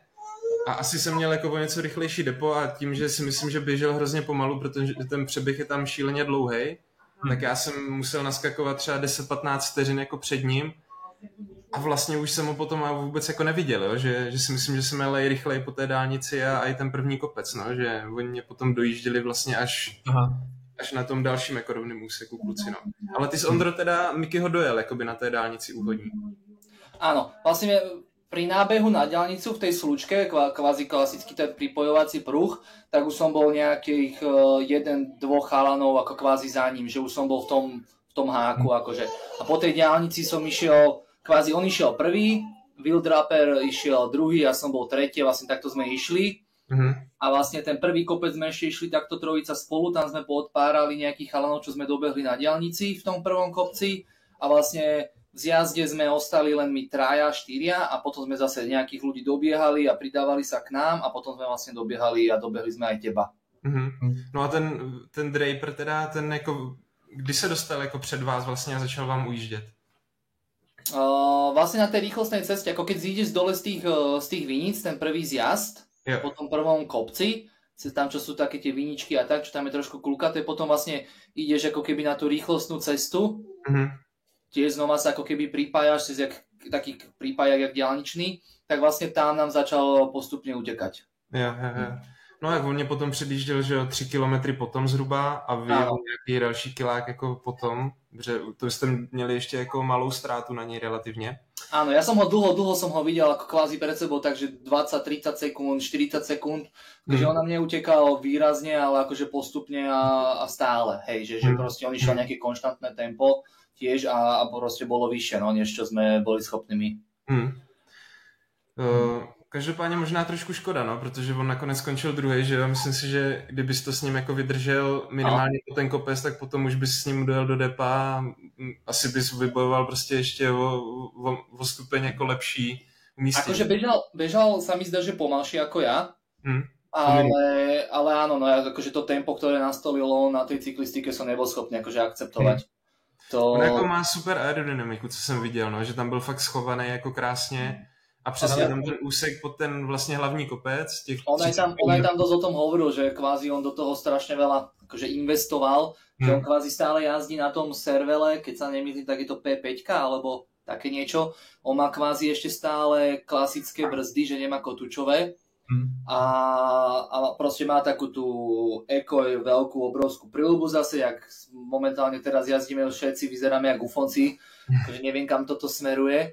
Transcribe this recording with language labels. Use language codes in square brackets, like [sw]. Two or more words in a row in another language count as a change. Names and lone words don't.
[cs] A asi jsem měl jako o něco rychlejší depo a tím, že si myslím, že běžel hrozně pomalu, protože ten přeběh je tam šíleně dlouhej, tak já jsem musel naskakovat třeba 10-15 vteřin jako před ním a vlastně už jsem ho potom vůbec jako neviděl, jo? Že si myslím, že jsem jel rychleji po té dálnici a i ten první kopec, no? Že oni mě potom dojížděli vlastně až na tom dalším jako rovným úseku kluci, no. Ale ty s Ondro teda Mikyho dojel jakoby na té dálnici úvodní. [sk] Áno, vlastne pri nábehu na diaľnicu v tej slučke, kvázi klasický ten pripojovací pruh, tak už som bol nejakých 1-2 chalanov ako kvázi za ním, že už som bol v tom háku akože. A po tej diaľnici som išiel, kvázi on išiel prvý, Wildraper išiel druhý, ja som bol tretí, vlastne takto sme išli. A vlastne ten prvý kopec sme ešte išli takto trojica spolu, tam sme poodpárali nejakých chalanov, čo sme dobehli na diaľnici v tom prvom kopci a vlastne v zjazde sme ostali len my 3, 4 a potom sme zase nejakých ľudí dobiehali a pridávali sa k nám a potom sme vlastne dobiehali a dobehli sme aj teba. [cs] No a ten Draper teda, ten jako, kdy se dostal jako před vás vlastně a začal vám ujíždět? [sk] Vlastne na tej rýchlostnej ceste, ako keď zídeš dole z tých viníc, ten prvý zjazd, po tom prvom kopci, tam čo sú také tie viničky a tak, čo tam je trošku kulkaté, potom vlastne ideš ako keby na tú rýchlostnú cestu, tiež znova sa ako keby pripájaš, cez taký prípajak jak diaľničný, tak vlastne tam nám začal postupne utekať. [cs] Jo. No jak on mě potom předjížděl, že 3 kilometry potom zhruba a vy nějaký další kilák jako potom, že to jste měli ještě jako malou ztrátu na něj relativně. [sk] Áno, ja som ho dlho som ho videl ako kvázi pred sebou, takže 20-30 sekúnd, 40 sekúnd, takže on na mne utekal výrazne, ale akože postupne a stále, hej, že proste on išiel nejaké konštantné tempo tiež a proste bolo vyššie, no, než čo sme boli schopní my. [cs] Každopádně možná trošku škoda, no, protože on nakonec skončil druhý, že jo, myslím si, že kdybys to s ním jako vydržel minimálně po ten kopec, tak potom už bys s ním dojel do depa a asi bys vybojoval prostě ještě o stupeň jako lepší umístění. [sk] Akože bežal sa mi zdá, že pomalšie ako ja, ale áno, no, akože to tempo, ktoré nastolilo na tej cyklistike som nebol schopný akože akceptovať. [cs] On jako má super aerodynamiku, co jsem viděl, no, že tam byl fakt schovaný jako krásně. A přesně tam ten úsek pod ten vlastně hlavní kopec. [sk] On aj tam dosť o tom hovoril, že kvázi on do toho strašne veľa akože investoval, že on kvázi stále jazdí na tom servele, keď sa nemýlim, tak je to P5 alebo také niečo. On má kvázi ešte stále klasické brzdy, že nemá kotúčové a proste má takú tú Ekoj veľkú obrovskú príľubu zase, jak momentálne teraz jazdíme všetci, vyzeráme jak ufonci, že neviem kam toto smeruje.